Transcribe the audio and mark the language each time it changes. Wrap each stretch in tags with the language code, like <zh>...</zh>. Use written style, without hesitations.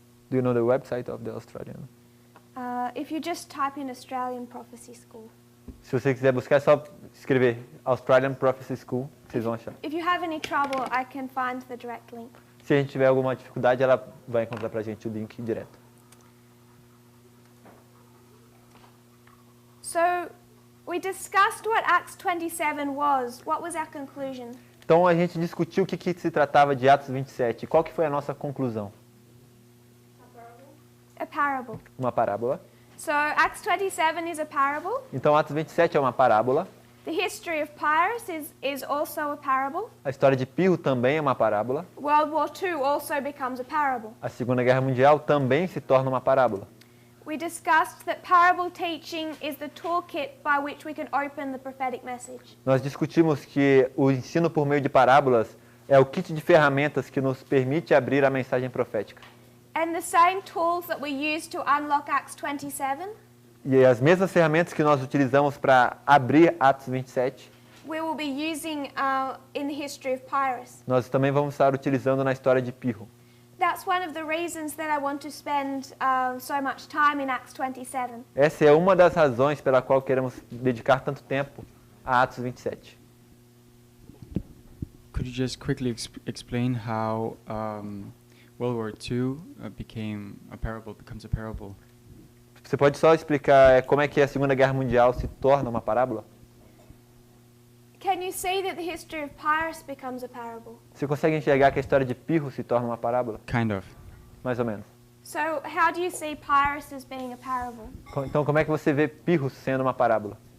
<en>Do you know the website of the Australian? If you just type in Australian Prophecy School.</en> <pt>Se você quiser buscar, é só escrever Australian Prophecy School, vocês vão achar.</pt> <en>If you have any trouble, I can find the direct link.</en> <pt>Se a gente tiver alguma dificuldade, ela vai encontrar pra gente o link direto.</pt> <en>So, we discussed what Acts 27 was. What was our conclusion?</en> <pt>Então a gente discutiu o que se tratava de Atos 27. Qual que foi a nossa conclusão?</pt> <en>A parable.</en> <pt>Uma parábola.</pt> <en>So, Acts 27 is a parable.</en> <pt>Então Atos 27 é uma parábola.</pt> <en>The history of Pyrrhus is also a parable.</en> <pt>A história de Pirro também é uma parábola.</pt> <en>World War II also becomes a parable.</en> <pt>A Segunda Guerra Mundial também se torna uma parábola.</pt> <en>We discussed that parable teaching is the toolkit by which we can open the prophetic message.</en> <pt>Nós discutimos que o ensino por meio de parábolas é o kit de ferramentas que nos permite abrir a mensagem profética.</pt> <en>And the same tools that we use to unlock Acts 27,</en> <pt>E as mesmas ferramentas que nós utilizamos para abrir Atos 27,</pt> <en>we will be using in the history of Pyrrhus.</en> <pt>nós também vamos estar utilizando na história de Pirro.</pt> <en>That's one of the reasons that I want to spend so much time in Acts 27.</en> <pt>Essa é uma das razões pela qual queremos dedicar tanto tempo a Atos 27.</pt> <en>Could you just quickly explain how World War II becomes a parable?</en> <pt>Você pode só explicar como é que a Segunda Guerra Mundial se torna uma parábola?</pt> <en>Can you see that the history of Pyrrhus becomes a parable?</en> <pt>Você consegue enxergar que a história de Pirro se torna uma parábola?</pt> <en>Kind of.</en> <pt>Mais ou menos.</pt> <en>So how do you see Pyrrhus as being a parable?</en> <pt>Então, como é que você vê Pirro sendo uma parábola?</pt>